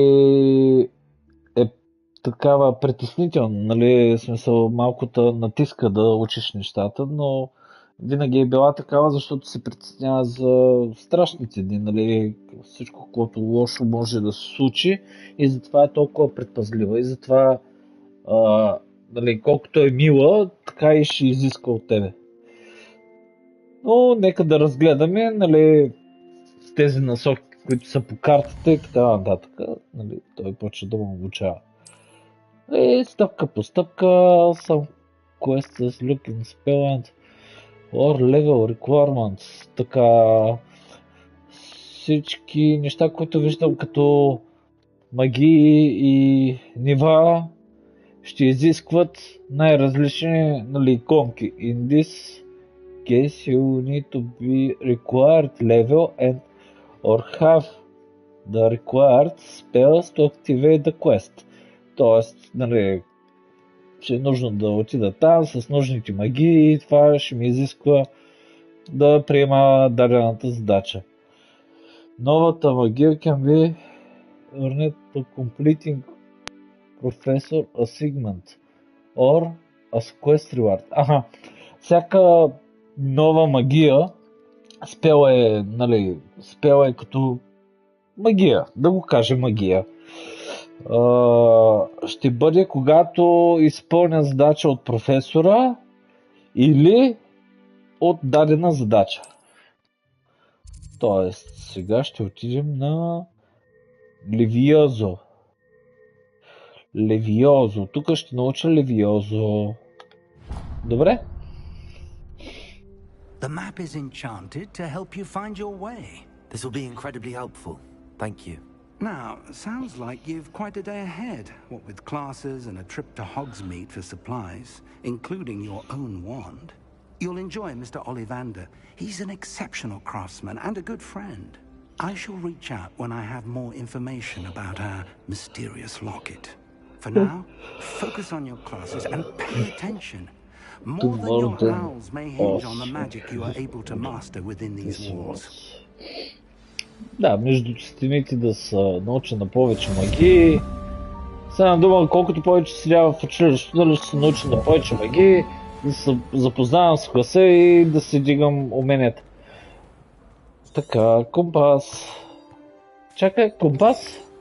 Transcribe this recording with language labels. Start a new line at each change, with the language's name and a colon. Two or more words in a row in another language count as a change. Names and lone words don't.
Bulgarian: е такава притеснителна, нали, смисъл малко те натиска да учиш нещата, но винаги е била такава, защото се притеснява за страшните дни, нали, всичко, което лошо може да се случи и затова е толкова предпазлива и затова нали, колкото е мила, така и ще изиска от тебе. Но нека да разгледаме, нали, тези насоки, които са по картата и така нататък. Нали, той почва да му обучава. И стъпка по стъпка,
English: some quests looking spell and or level requirements.
Bulgarian: Така, всички неща, които виждам като магии и нива, ще изискват най-различни, нали, иконки.
English: In this case, you need to be required level and or have the required spells to activate the quest.
Bulgarian: Тоест, нали, ще е нужно да отида там с нужните магии и това ще ми изисква да приема дадената задача. Новата магия
English: can be earned to completing Professor assignment or as quest reward.
Bulgarian: Всяка нова магия, спел е като магия, да го кажем магия. Ще бъде когато изпълня задача от професора или от дадена задача. Тоест, сега ще отидем на Левиозо. Левиозо. Тук ще науча Левиозо. Добре?
English: The map is enchanted to help you find your way. This will be incredibly helpful. Thank you. Now, sounds like you've quite a day ahead, what with classes and a trip to Hogsmeade for supplies, including your own wand. You'll enjoy Mr. Ollivander. He's an exceptional craftsman and a good friend. I shall reach out when I have more information about our mysterious locket. For now, focus on your classes and pay attention. More than your howls may hinge on the magic you are able to master within these walls.
Bulgarian: Да, между стените да се науча на повече магии. Сега дума, колкото повече седя в училището, дали ще се науча на повече магии, да се запознавам с класа и да си дигам уменията. Така, компас. Чакай, компас.